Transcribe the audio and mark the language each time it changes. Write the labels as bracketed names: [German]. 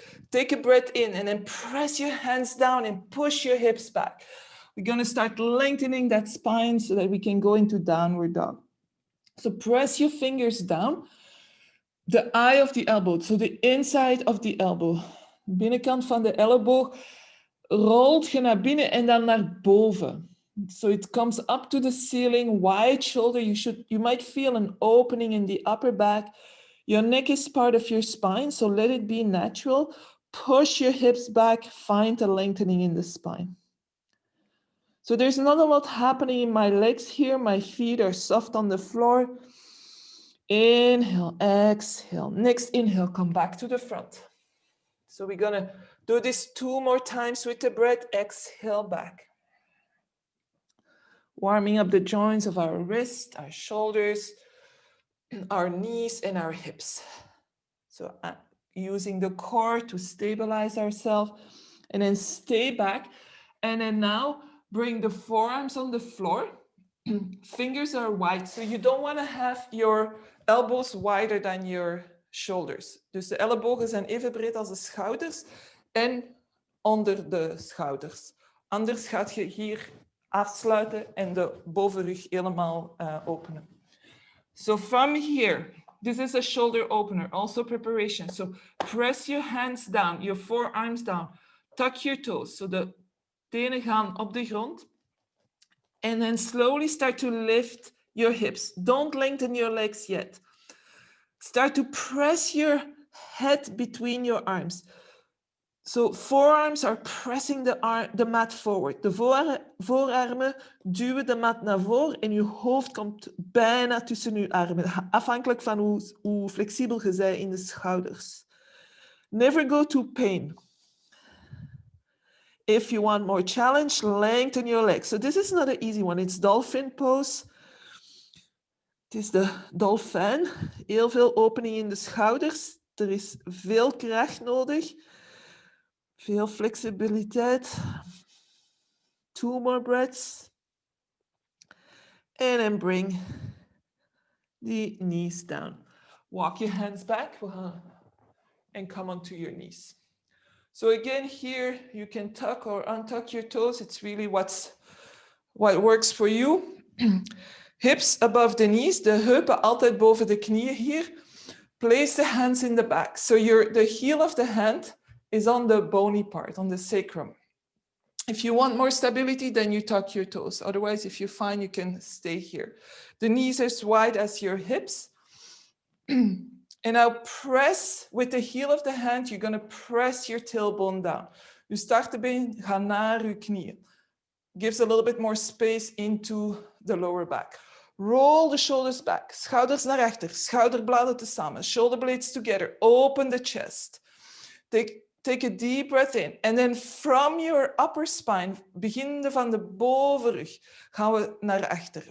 [English] Take a breath in and then press your hands down and push your hips back. We're going to start lengthening that spine so that we can go into downward dog. So press your fingers down, the eye of the elbow, so the inside of the elbow. [Dutch] Binnenkant van de elleboog rolt je naar binnen en dan naar boven. [English] So it comes up to the ceiling, wide shoulder. You might feel an opening in the upper back. Your neck is part of your spine, so let it be natural. Push your hips back, find a lengthening in the spine. So there's not a lot happening in my legs here. My feet are soft on the floor. Inhale, exhale. Next inhale, come back to the front. So we're gonna do this 2 more times with the breath. Exhale back. Warming up the joints of our wrists, our shoulders, our knees, and our hips. So using the core to stabilize ourselves, and then stay back. And then now bring the forearms on the floor. Fingers are wide, so you don't want to have your elbows wider than your shoulders. [Dutch] Dus de ellebogen zijn even breed als de schouders en onder de schouders. Anders gaat je hier afsluiten en de bovenrug helemaal openen. [English] So from here, this is a shoulder opener, also preparation. So press your hands down, your forearms down, tuck your toes. [Dutch] So de tenen gaan op de grond. [English] And then slowly start to lift your hips. Don't lengthen your legs yet. Start to press your head between your arms. So forearms are pressing the mat forward. [Dutch] De voorarmen duwen de mat naar voren en je hoofd komt bijna tussen je armen. Afhankelijk van hoe flexibel je bent in de schouders. [English] Never go to pain. If you want more challenge, lengthen your legs. So this is not an easy one. It's dolphin pose. [Dutch] Het is de dolfijn. Heel veel opening in de schouders. Er is veel kracht nodig. Veel flexibiliteit. [English] 2 more breaths. And then bring the knees down. Walk your hands back and come onto your knees. So again, here you can tuck or untuck your toes. It's really what works for you. Hips above the knees, [Dutch] de heupen altijd boven de knieën hier. [English] Place the hands in the back. So the heel of the hand is on the bony part, on the sacrum. If you want more stability, then you tuck your toes. Otherwise, if you find, you can stay here. The knees are as wide as your hips. And now press with the heel of the hand, you're going to press your tailbone down. [Dutch] Je startbeen gaat naar je knieën. [English] Gives a little bit more space into the lower back. Roll the shoulders back, [Dutch] schouders naar achter, schouderbladen tezamen, [English] shoulder blades together, open the chest. Take a deep breath in. And then from your upper spine, [Dutch] beginnende van de bovenrug, gaan we naar achter.